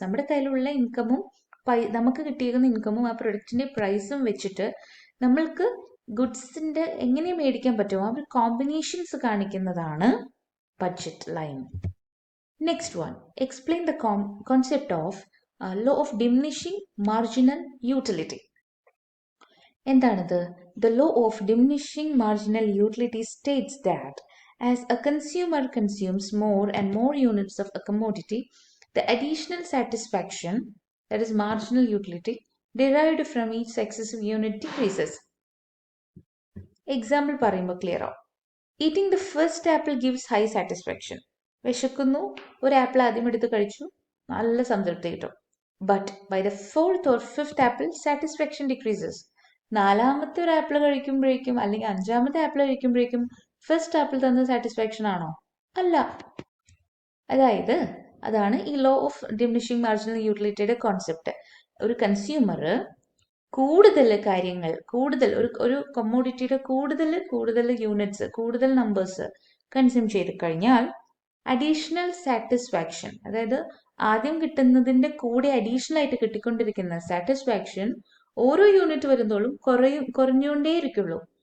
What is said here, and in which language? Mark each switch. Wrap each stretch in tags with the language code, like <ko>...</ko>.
<ml>നമ്മുടെ കയ്യിലുള്ള ഇൻകമും നമുക്ക് കിട്ടിയിരിക്കുന്ന ഇൻകമും ആ പ്രൊഡക്റ്റിന്റെ പ്രൈസും വെച്ചിട്ട് നമ്മൾക്ക് ഗുഡ്സിന്റെ എങ്ങനെ മേടിക്കാൻ പറ്റുമോ ആ ഒരു കോമ്പിനേഷൻസ് കാണിക്കുന്നതാണ് budget line.</ml> <en>Next one, explain the concept of law of diminishing marginal utility.</en> <ml>എന്താണിത്?</ml> <en>The law of diminishing marginal utility states that as a consumer consumes more and more units of a commodity, the additional satisfaction, that is marginal utility, derived from each successive unit decreases.</en> <ml>Example പറയുമ്പോൾ clear ആവും.</ml> <en>Eating the first apple gives high satisfaction.</en> <ml>വിശക്കുന്നു, ഒരു apple ആദ്യം എടുത്ത് കഴിച്ചു, നല്ല സംതൃപ്തി കിട്ടും.</ml> <en>But by the fourth or fifth apple, satisfaction decreases.</en> <ml>4ാമത്തെ ഒരു ആപ്പിൾ കഴിക്കുമ്പോഴേക്കും അല്ലെങ്കിൽ 5ാമത്തെ ആപ്പിൾ കഴിക്കുമ്പോഴേക്കും ഫസ്റ്റ് ആപ്പിൾ തന്ന സാറ്റിസ്ഫാക്ഷൻ ആണോ? അല്ല. അതായത് അതാണ് ഈ law of diminishing marginal യൂട്ടിലിറ്റിയുടെ concept. ഒരു കൺസ്യൂമർ കൂടുതൽ കാര്യങ്ങൾ ഒരു കമ്മോഡിറ്റിയുടെ കൂടുതൽ യൂണിറ്റ്സ്, കൂടുതൽ നമ്പേഴ്സ് കൺസ്യൂം ചെയ്ത് കഴിഞ്ഞാൽ അഡീഷണൽ സാറ്റിസ്ഫാക്ഷൻ, അതായത് ആദ്യം കിട്ടുന്നതിന്റെ കൂടെ അഡീഷണൽ ആയിട്ട് കിട്ടിക്കൊണ്ടിരിക്കുന്ന സാറ്റിസ്ഫാക്ഷൻ ഓരോ യൂണിറ്റ് വരുന്നോളും കുറഞ്ഞുകൊണ്ടേയിരിക്കുള്ളൂ.</ml>